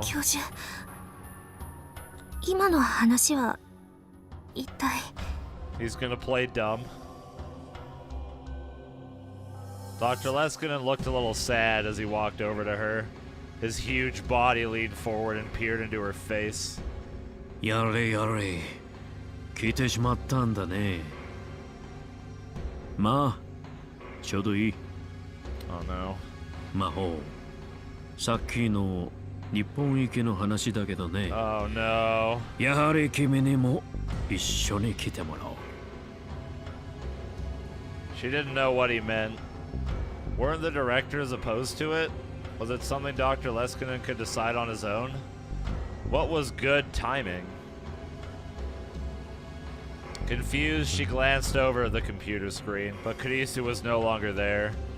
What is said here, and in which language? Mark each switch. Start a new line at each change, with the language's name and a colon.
Japanese: 教授、今の話は一体。
English: He's gonna play dumb. Dr. Leskinen looked a little sad as he walked over to her. His huge body leaned forward and peered into her face.
Japanese: やれやれ、聞いてしまったんだね。まあ、ちょうどいい。
English: Oh no.
Japanese: 魔法、さっきの日本行きの話だけどね。
English: Oh no.
Japanese: やはり君にも一緒に来てもらおう。
English: She didn't know what he meant. Weren't the directors opposed to it? Was it something Dr. Leskinen could decide on his own? What was good timing? Confused, she glanced over at the computer screen, but Kurisu was no longer there.